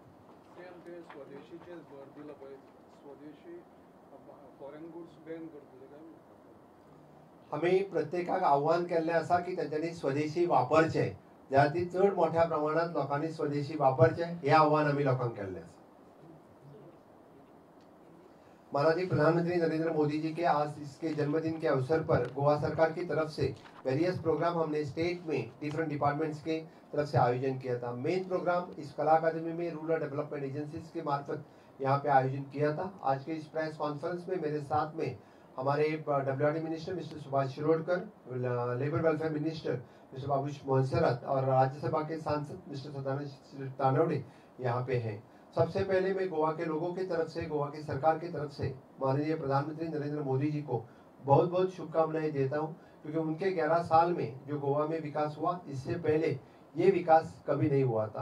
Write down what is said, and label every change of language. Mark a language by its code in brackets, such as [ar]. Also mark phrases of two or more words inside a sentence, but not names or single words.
[kok] आमी प्रत्येकाक आव्हान केल्लें आसा की तेंच्यांनी स्वदेशी वापरचें, ज्या खातीर चड मोठ्या प्रमाणात लोकांनी स्वदेशी वापरचें हे आव्हान आमी लोकांक केल्लें आसा. [hi] माननीय प्रधानमंत्री नरेंद्र मोदी जी के आज इसके जन्मदिन के अवसर पर गोवा सरकार की तरफ से [en] various program [hi] हमने स्टेट में [en] different departments [hi] के तरफ से आयोजन किया था. [en] main program [hi] इस कला अकादमी में [en] rural development agencies [hi] के मार्फत यहाँ पे आयोजन किया था. आज के इस [en] press conference [hi] में मेरे साथ में हमारे WRD [en] minister mister [hi] सुभाष शिरोडकर, [en] labour welfare minister mister [hi] बाबूश मोहनसरात और राज्यसभा के सांसद मिस्टर सदानंद तानवड़े यहाँ पे हैं. सबसे पहले मैं गोवा के लोगों की तरफ से, गोवा की सरकार की तरफ से माननीय प्रधानमंत्री नरेंद्र मोदी जी को बहुत बहुत शुभकामनाएं देता हूं, क्योंकि उनके 11 साल में जो गोवा में विकास हुआ, इससे पहले ये विकास कभी नहीं हुआ था.